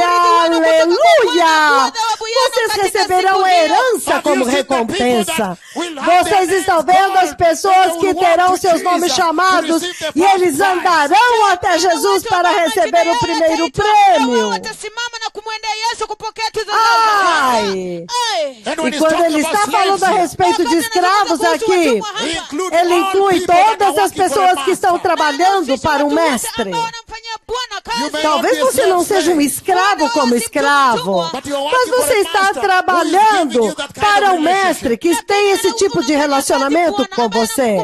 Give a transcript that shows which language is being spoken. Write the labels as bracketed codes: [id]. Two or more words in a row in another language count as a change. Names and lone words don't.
[pt] Aleluia! Vocês receberão a herança como recompensa. Vocês estão vendo as pessoas que terão seus nomes chamados e eles andarão até Jesus para receber o primeiro prêmio. [sw] kumwendea Yesu kupokea tuzo [pt] Ai! E quando ele está falando a respeito de escravos aqui, ele inclui todas as pessoas que estão trabalhando para um mestre. Talvez você não seja um escravo como escravo, mas você está trabalhando para um mestre que tem esse tipo de relacionamento com você.